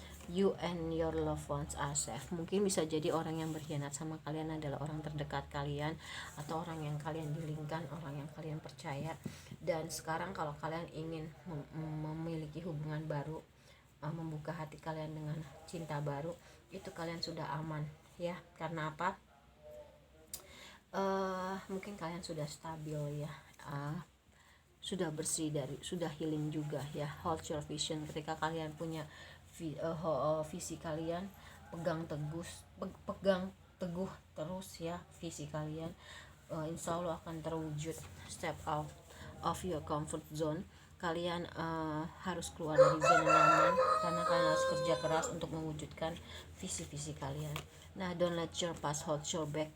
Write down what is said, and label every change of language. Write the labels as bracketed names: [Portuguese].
[English] You and your loved ones are safe. [Indonesian] Mungkin bisa jadi orang yang berkhianat sama kalian adalah orang terdekat kalian, atau orang yang kalian dilingkan, orang yang kalian percaya. Dan sekarang kalau kalian ingin memiliki hubungan baru, membuka hati kalian dengan cinta baru, itu kalian sudah aman ya. Karena apa? Mungkin kalian sudah stabil ya, sudah bersih, sudah healing juga ya. [English] Hold your vision. [Indonesian] Ketika kalian punya visi kalian, pegang teguh terus ya visi kalian, insya Allah akan terwujud. [English] Step out of your comfort zone. [Indonesian] Kalian harus keluar dari zona nyaman, karena kalian harus kerja keras untuk mewujudkan visi-visi kalian. [English] Nah, don't let your past hold your back.